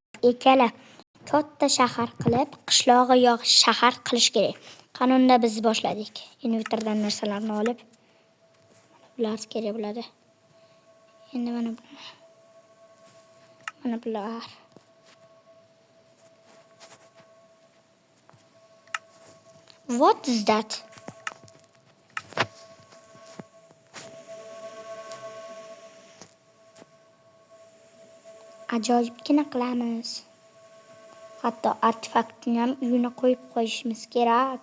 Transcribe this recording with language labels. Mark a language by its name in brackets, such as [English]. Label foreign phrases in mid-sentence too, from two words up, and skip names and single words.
[Uzbek] ikkala katta shahar qilib, qishlog'i yo'q shahar qilish kerak. Qanunda biz boshladik. Inventordan narsalarni olib, bular kerak bo'ladi. Endi mana bular. [English] What is that? [Uzbek] Ajoyibgina qilamiz. Hatto artefaktni ham uyini qo'yib qo'yishimiz kerak.